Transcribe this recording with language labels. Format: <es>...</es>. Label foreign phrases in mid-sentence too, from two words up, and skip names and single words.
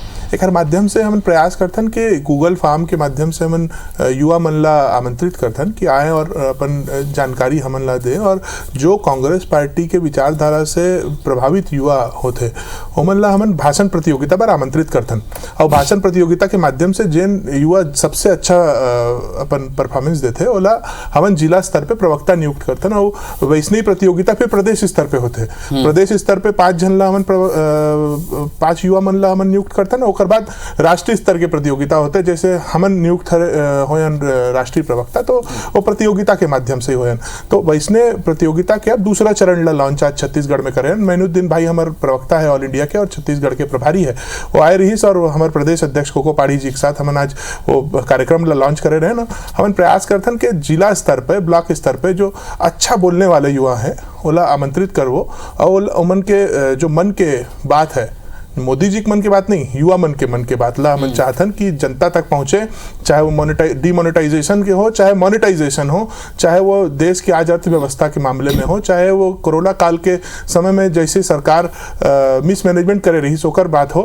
<hne>एक माध्यम से हम प्रयास करथन कि गूगल फॉर्म के माध्यम से हम युवा मन ला आमंत्रित करथन कि आए और अपन जानकारी हमन ला दे, और जो कांग्रेस पार्टी के विचारधारा से प्रभावित युवा होते ओमन ला हमन भाषण प्रतियोगिता पर आमंत्रित करथन, और भाषण प्रतियोगिता के माध्यम से जिन युवा सबसे अच्छा अपन परफॉर्मेंस देते ओला हमन जिला स्तर पे प्रवक्ता नियुक्त करथन, और वैसनी प्रतियोगिता फिर प्रदेश स्तर पे होते। प्रदेश स्तर पे 5 जन ला हमन 5 युवा मन ला हमन नियुक्त करथन, ओकर बाद राष्ट्रीय स्तर के प्रतियोगिता होते, जैसे हमन नियुक्त होयन राष्ट्रीय प्रवक्ता, तो वो प्रतियोगिता के माध्यम से होयन। तो वैसने प्रतियोगिता के अब दूसरा चरण ला लॉन्च आज छत्तीसगढ़ में करें। मैनुद्दीन भाई हमारे प्रवक्ता है</hne> <en>all India</en> <hne>के और छत्तीसगढ़ के प्रभारी है, वो आए रही और हमारे प्रदेश अध्यक्ष कोको पाड़ी जी के साथ हमन आज वो कार्यक्रम ला लॉन्च करे रहे ना। हमन प्रयास करथन कि जिला स्तर पे, ब्लॉक स्तर पे जो अच्छा बोलने वाले युवा हैं ओला आमंत्रित करवो, और उमन के जो मन के बात है, मोदी जी के मन की बात नहीं, युवा मन के बात ला हम चाहतन कि जनता तक पहुंचे, चाहे वो डिमोनेटाइजेशन के हो, चाहे मोनेटाइजेशन हो, चाहे वो देश की आज अर्थव्यवस्था के मामले में हो, चाहे वो कोरोना काल के समय में जैसे सरकार मिसमैनेजमेंट करे रही सोकर बात हो।</hne>